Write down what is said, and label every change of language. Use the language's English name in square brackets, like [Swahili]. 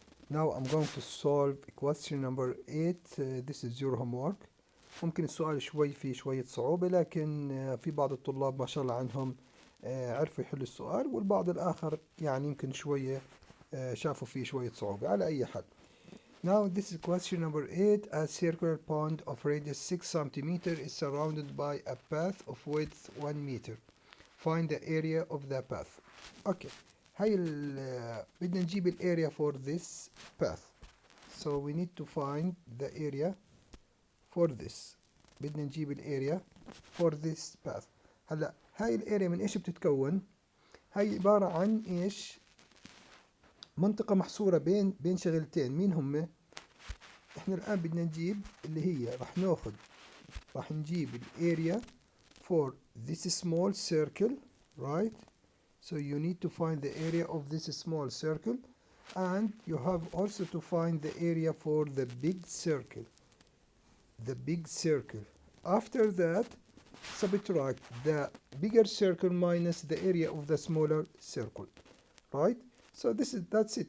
[English] Now I'm going to solve question number 8. This is your homework. [Arabic] ممكن السؤال شوي فيه شوية صعوبة لكن في بعض الطلاب ما شاء الله عنهم عرفوا يحلوا السؤال والبعض الآخر يعني يمكن شوية شافوا فيه شوية صعوبة على أي حال. [English] Now this is question number 8. A circular pond of radius 6 cm is surrounded by a path of width 1 meter. Find the area of the path. Okay. [Arabic] بدنا نجيب ال [English] area for this path. So we need to find the area for this. [Arabic] بدنا نجيب ال [English] area for this path. [Arabic] هلا هاي ال area من ايش بتتكون؟ هاي عبارة عن ايش؟ منطقة محصورة بين شغلتين. مين هم؟ احنا الآن بدنا نجيب اللي هي راح نجيب ال [English] area for this small circle, right? So you need to find the area of this small circle, and you have also to find the area for the big circle. The big circle. After that, subtract the bigger circle minus the area of the smaller circle. Right? So that's it.